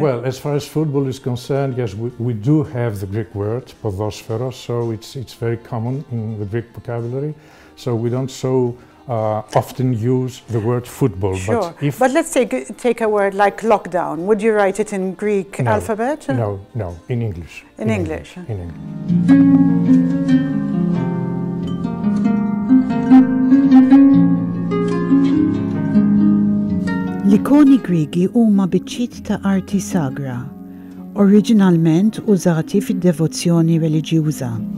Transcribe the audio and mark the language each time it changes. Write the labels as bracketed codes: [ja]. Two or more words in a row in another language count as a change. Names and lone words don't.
[en] Well, as far as football is concerned, yes, we do have the Greek word podosferos, so it's very common in the Greek vocabulary. So we don't so often use the word football. Sure, but let's take a word like lockdown. Would you write it in Greek alphabet? No, in English. In English. In English. [mt] L-ikoni Griegi huma biċċiet ta' arti sagra, oriġinalment użati fid-devozzjoni reliġjuża.